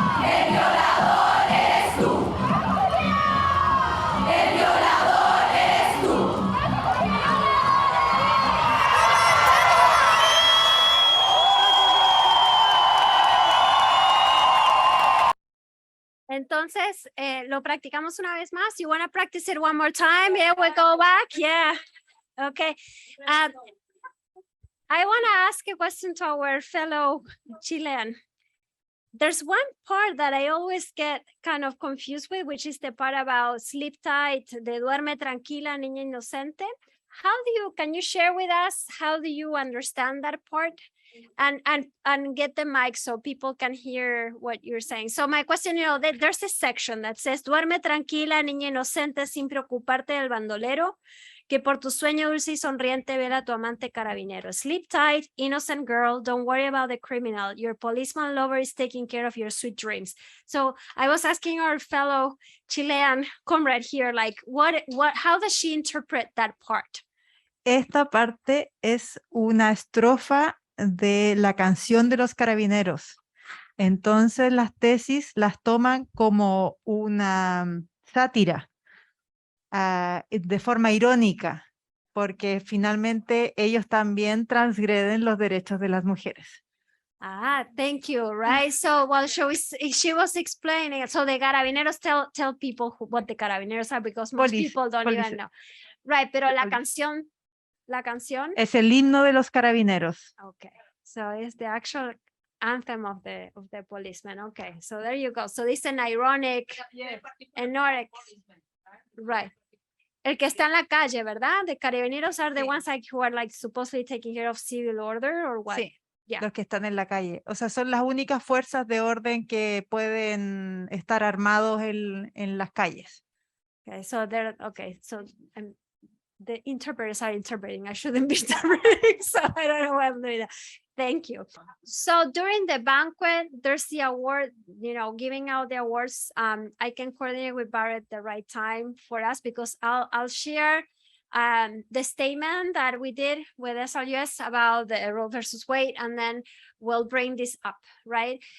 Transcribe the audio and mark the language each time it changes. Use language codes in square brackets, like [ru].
[es] El violador eres tú. El violador eres tú. Entonces, lo practicamos una vez más. [en] You want to practice it one more time? Yeah, we go back. Yeah. Okay. I want to ask a question to our fellow Chilean. There's one part that I always get kind of confused with, which is the part about sleep tight, [es] de duerme tranquila, niña inocente. [en] Can you share with us, how do you understand that part? And get the mic so people can hear what you're saying. So my question, there's a section that says, [es] duerme tranquila, niña inocente, sin preocuparte del bandolero, que por tu sueño dulce y sonriente vela a tu amante carabinero. [en] Sleep tight, innocent girl, don't worry about the criminal. Your policeman lover is taking care of your sweet dreams. So I was asking our fellow Chilean comrade here, like, how does she interpret that part? [es] Esta parte es una estrofa de la canción de los carabineros. Entonces las tesis las toman como una sátira, de forma irónica, porque finalmente ellos también transgreden los derechos de las mujeres. [en] Thank you. Right. So while she was explaining, so the carabineros tell people what the carabineros are, because most people don't even know. Right. [es] Pero la canción. Es el himno de los carabineros. [en] Okay. So it's the actual anthem of the policeman. Okay. So there you go. So this is an ironic, right. [es] El que está en la calle, ¿verdad? [en] The carabineros are the ones who are like supposedly taking care of civil order or what? [es] Sí. [en] Yeah. [es] los que están en la calle. O sea, son las únicas fuerzas de orden que pueden estar armados en las calles. [en] Okay, so the interpreters are interpreting. I shouldn't be interpreting, so I don't know why I'm doing that. Thank you. So during the banquet, there's the award, giving out the awards. I can coordinate with Barrett the right time for us, because I'll share the statement that we did with SLUS about the Roe versus Wade, and then we'll bring this up, right?